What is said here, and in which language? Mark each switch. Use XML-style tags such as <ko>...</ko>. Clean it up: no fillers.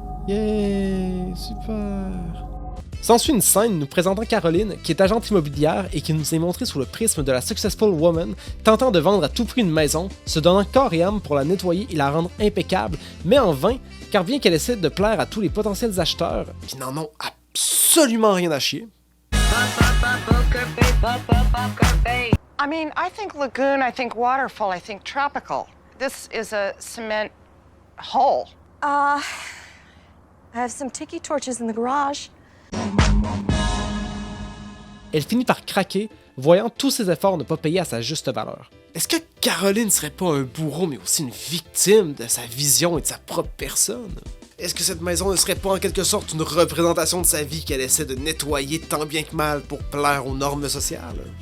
<fr>Yeah, super. S'ensuit une scène nous présentant Caroline, qui est agente immobilière et qui nous est montrée sous le prisme de la</fr> <en>successful woman,</en> <fr>tentant de vendre à tout prix une maison, se donnant corps et âme pour la nettoyer et la rendre impeccable, mais en vain, car bien qu'elle essaie de plaire à tous les potentiels acheteurs, qui n'en ont absolument rien à chier.</fr> <en>I mean, I think lagoon, I think waterfall, I think tropical. This is a cement hole. I have some tiki torches in the garage.</en> <fr>Elle finit par craquer, voyant tous ses efforts ne pas payer à sa juste valeur. Est-ce que Caroline serait pas un bourreau, mais aussi une victime de sa vision et de sa propre personne? Est-ce que cette maison ne serait pas en quelque sorte une représentation de sa vie qu'elle essaie de nettoyer tant bien que mal pour plaire aux normes sociales?</fr>